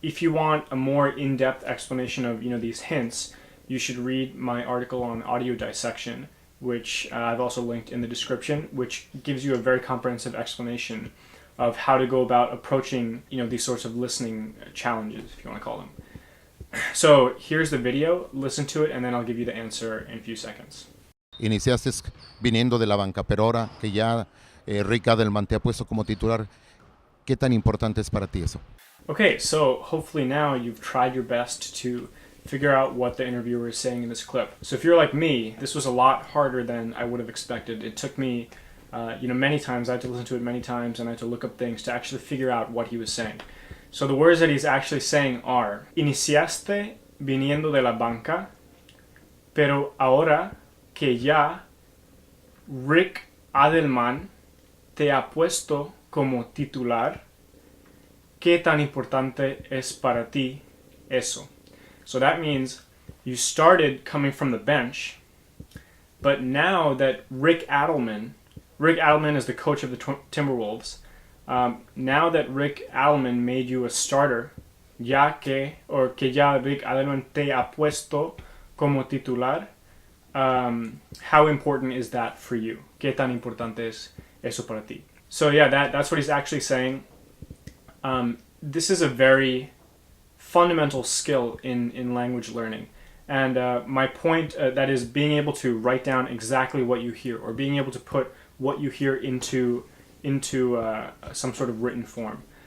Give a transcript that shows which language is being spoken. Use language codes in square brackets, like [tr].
[en] If you want a more in-depth explanation of these hints, you should read my article on audio dissection, which I've also linked in the description, which gives you a very comprehensive explanation of how to go about approaching these sorts of listening challenges, if you want to call them. So here's the video, listen to it, and then I'll give you the answer in a few seconds. [es] Iniciaste viniendo de la banca, pero ahora que ya Rick Adelman te ha puesto como titular, ¿qué tan importante es para ti eso? [en] Okay, so hopefully now you've tried your best to figure out what the interviewer is saying in this clip. So if you're like me, this was a lot harder than I would have expected. It took me, many times. I had to listen to it many times, and I had to look up things to actually figure out what he was saying. So the words that he's actually saying are: [es] Iniciaste viniendo de la banca, pero ahora que ya Rick Adelman te ha puesto como titular, ¿qué tan importante es para ti eso? [en] So that means you started coming from the bench, but now that Rick Adelman is the coach of the Timberwolves, now that Rick Adelman made you a starter, [es] que ya Rick Adelman te ha puesto como titular, [en] how important is that for you? [es] ¿Qué tan importante es eso para ti? [en] So yeah, that's what he's actually saying. This is a very fundamental skill in language learning. And my point, that is being able to write down exactly what you hear, or being able to put what you hear into some sort of written form.